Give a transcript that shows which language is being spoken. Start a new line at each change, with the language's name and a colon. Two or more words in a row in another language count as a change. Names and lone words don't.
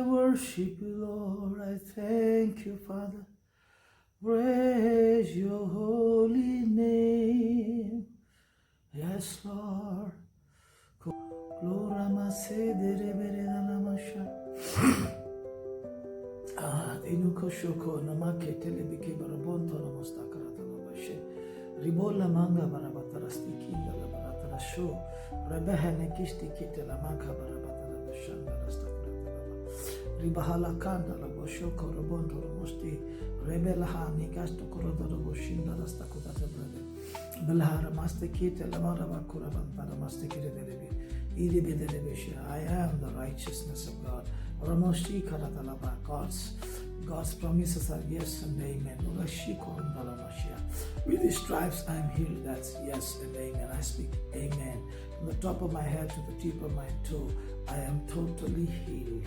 English: worship you, Lord. I thank you, Father. Praise your holy name. Yes, Lord. Glorama sedere bereda namasha. Dinuko shoko namake telebike barabonto namostakarata namashe. Ribola manga barabatarastiki dalabaratara sho. Rebehene kishti kite la manga barabatara bashanda rastakarata. Ribahala kanda la boshoko robonto namosti. Rebelaha nikasto korodoro boshinda rastakudata brother. Belhara maste kite la marabakura bantara maste kite delebi. I am the righteousness of God. God's promises are yes and amen. With His stripes I am healed. That's yes and amen. I speak amen. From the top of my head to the tip of my toe, I am totally healed.